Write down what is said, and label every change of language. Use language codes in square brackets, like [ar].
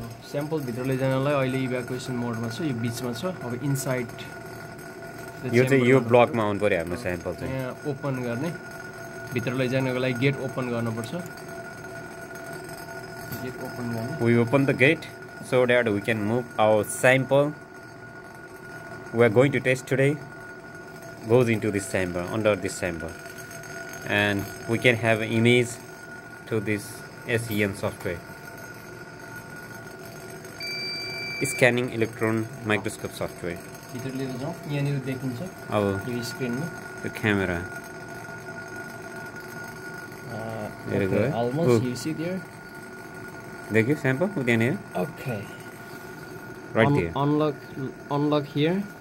[ne] Sample भित्र लैजानलाई अहिले evacuation मोडमा छ, यो बिचमा छ। अब इनसाइड यो चाहिँ यो ब्लकमा आउनु पर्यो हाम्रो स्याम्पल चाहिँ। यहाँ ओपन गर्ने, भित्र लैजानको लागि गेट ओपन गर्नुपर्छ। गेट ओपन गर्ने। [en] We open the gate so that we can move our sample we are going to test today goes into this chamber, under this chamber, and we can have an image to this SEM software, scanning electron microscope software. [ne] भित्र लिएर जाउँ, यहाँनिर देखिन्छ अब यो स्क्रिनमा [en] the camera. There you go. Almost you see there. [ne] देखियो sample त्यहाँनिर। [en] Okay. Right there. Unlock here.